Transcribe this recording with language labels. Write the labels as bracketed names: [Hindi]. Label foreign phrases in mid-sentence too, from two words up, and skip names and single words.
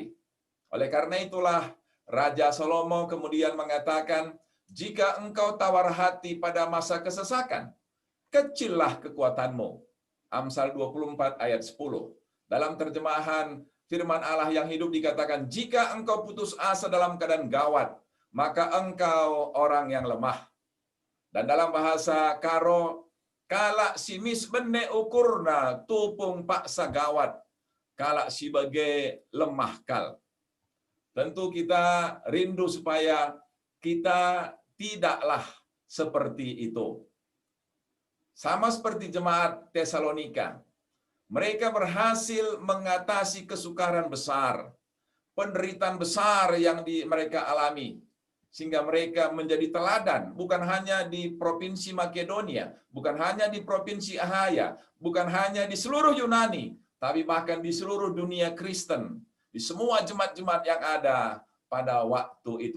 [Indonesian] Oleh karena itulah Raja Salomo kemudian mengatakan, jika engkau tawar hati pada masa kesesakan, kecillah kekuatanmu. Amsal 24 ayat 10. Dalam terjemahan firman Allah yang hidup dikatakan, jika engkau putus asa dalam keadaan gawat, maka engkau orang yang lemah. [Batak Karo] Dan dalam bahasa Karo, kala simis bene ukurna tupung paksa gawat, kala sebagai lemah kal. [Indonesian] Tentu kita rindu supaya kita tidaklah seperti itu. Sama seperti jemaat Tesalonika, mereka berhasil mengatasi kesukaran besar, penderitaan besar yang mereka alami, sehingga mereka menjadi teladan, bukan hanya di Provinsi Makedonia, bukan hanya di Provinsi Ahaya, bukan hanya di seluruh Yunani, tapi bahkan di seluruh dunia Kristen, di semua jemaat-jemaat yang ada pada waktu itu.